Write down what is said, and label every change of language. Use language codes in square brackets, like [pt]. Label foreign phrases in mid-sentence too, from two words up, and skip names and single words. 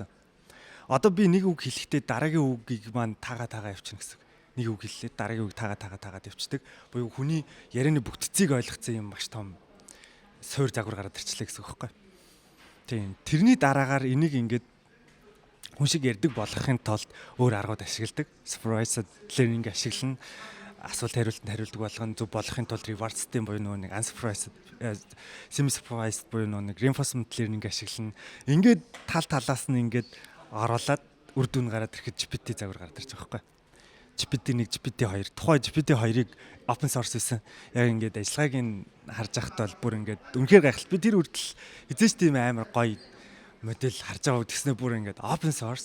[mn] Одоо би нэг үг хэлэхдээ дараагийн үгийг маань таагаа явчихна гэсэн. Нэг үг хэллээ дараагийн үг таагаад явчихдаг. Буюу хүний ярианы бүтцийг ойлгоцсон юм маш том суур загвар гараад ирчлээ гэсэн үг байхгүй. Тийм. Тэрний дараагаар энийг ингээд хүн шиг ярьдаг болгохын тулд өөр аргууд ашигладаг. [en] Supervised learning ашиглана. [mn] Асуулт хариултанд хариулдаг болгоно. Зөв болгохын тулд [en] reward system [mn] буюу нэг [en] unsupervised semi-supervised [mn] буюу нэг [en] reinforcement learning [mn] ашиглана. Ингээд талаас нь ингээд оруулаад үр дүн гараад ирэхэд GPT загвар гараад ирж байгаа байхгүй. GPT-1, GPT-2. Тухайн GPT-2-ыг [en] open source [mn] хийсэн. Яг ингээд ажиллагааг нь харж байхад бол бүр ингээд үнэхээр гайхалтай. Би тэр үрдэл эзэж тийм амар гоё модель харж байгаа гэдгснээ бүр ингээд [en] open source.